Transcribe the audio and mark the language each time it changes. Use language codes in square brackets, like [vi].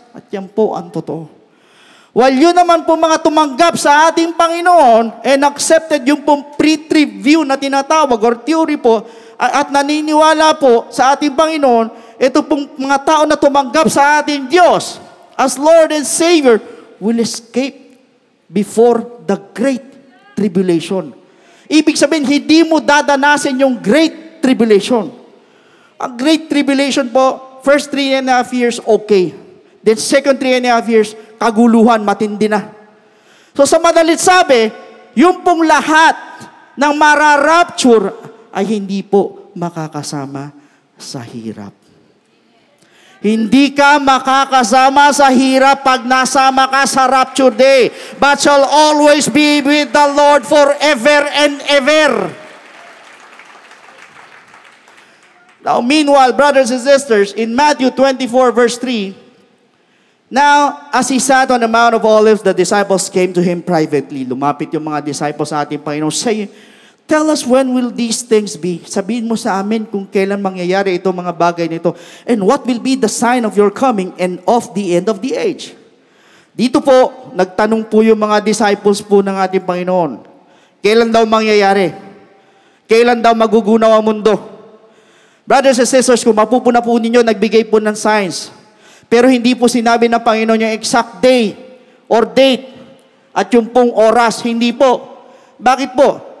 [tl] At yan po ang totoo. While yun naman po mga tumanggap sa ating Panginoon [en] and accepted [tl] yung pong pre-trib view na tinatawag or theory po at naniniwala po sa ating Panginoon, ito pong mga tao na tumanggap sa ating Diyos [en] as Lord and Savior will escape before the great tribulation. [tl] Ibig sabihin, hindi mo dadanasin yung great tribulation. Ang great tribulation po, first 3.5 years, okay. Then second 3.5 years, kaguluhan, matindi na. So sa madalit sabi, yung pong lahat ng mararapture ay hindi po makakasama sa hirap. Hindi ka makakasama sa hirap pag nasama ka sa rapture day, [en] but shall always be with the Lord forever and ever. Now, meanwhile, brothers and sisters, in Matthew 24 verse 3, now, as he sat on the Mount of Olives, the disciples came to him privately. [tl] Lumapit yung mga disciples sa ating Panginoon, saying, [en] tell us when will these things be? [tl] Sabihin mo sa amin kung kailan mangyayari itong mga bagay nito. [en] And what will be the sign of your coming and of the end of the age? [tl] Dito po, nagtanong po yung mga disciples po ng ating Panginoon. Kailan daw mangyayari? Kailan daw magugunaw ang mundo? [en] Brothers and sisters, [tl] kung mapupuna po ninyo, nagbigay po ng signs. Pero hindi po sinabi ng Panginoon yung exact day or date at yung pong oras. Hindi po. Bakit po?